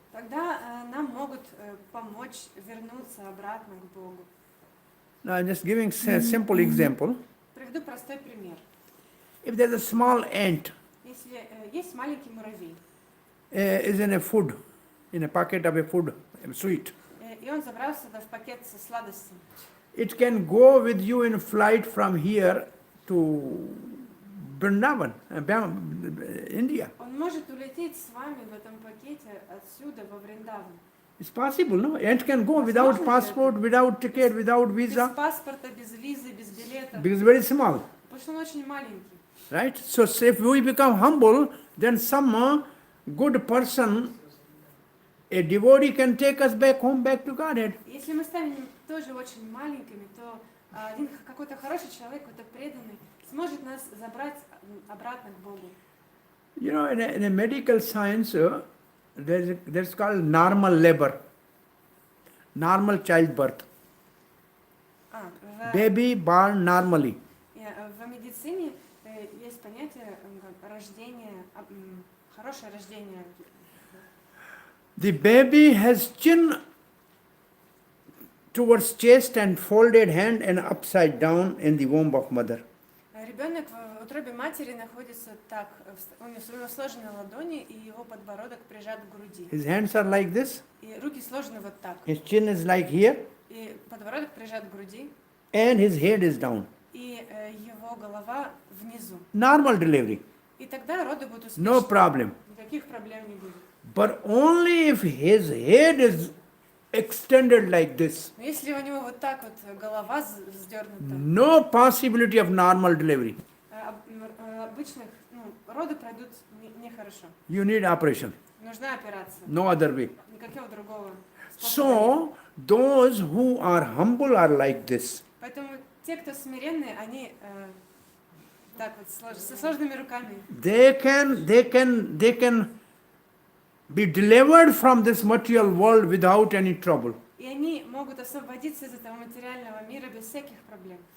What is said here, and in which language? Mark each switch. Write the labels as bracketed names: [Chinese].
[Russian] тогда нам могут помочь вернуться обратно к Богу. [English] Now, I'm just giving a simple example. [Russian] Приведу простой пример. [English] If there's a small ant [Russian] Если есть маленький муравей, [English] is in a food, in a packet of a food, sweet, [Russian] и он забрался сюда в пакет со сладостями, [English] it can go with you in flight from here to Vrindavan, India. [Russian] он может улететь с вами в этом пакете отсюда во Вриндаван. [English] It's possible, no? Ant can go without passport, without ticket, without [Russian] Без [English] visa, [Russian] паспорта, без визы, без билета. [English] because it's very small, [Russian] Потому что он очень маленький. [English] right? So if we become humble, then some good person, a devotee can take us back home, back to Godhead. [Russian] Если мы станем тоже очень маленькими, то один какой-то хороший человек, какой-то преданный, сможет нас забрать обратно к Богу. [English] You know, in a medical science, there's called normal labor, normal childbirth. Baby born normally. [Russian] В медицине есть понятие рождения, хорошее рождение. [English] The baby has chin towards chest and folded hand and upside down in the womb of mother. [Russian] Ребенок в утробе матери находится так, у него сложены ладони, и его подбородок прижат к груди. [English] His hands are like this, [Russian] И руки сложены вот так. [English] his chin is like here, [Russian] И подбородок прижат к груди, [English] and his head is down. [Russian] и его голова внизу. [English] Normal delivery, [Russian] И тогда роды будут успешны. [English] no problem. [Russian] Никаких проблем не будет. [English] But only if his head is extended like this, [Russian] Но если у него вот так вот голова вздернута, [English] no possibility of normal delivery. [Russian] обычных, роды пройдут нехорошо. [English] You need operation, [Russian] Нужна операция. [English] no other way. [Russian] Никакого другого способа. [English] So, those who are humble are like this. [Russian] Поэтому те, кто смиренные, они так вот со сложными руками. [English] They can be delivered from this material world without any trouble. [Russian] И они могут освободиться из этого материального мира без всяких проблем.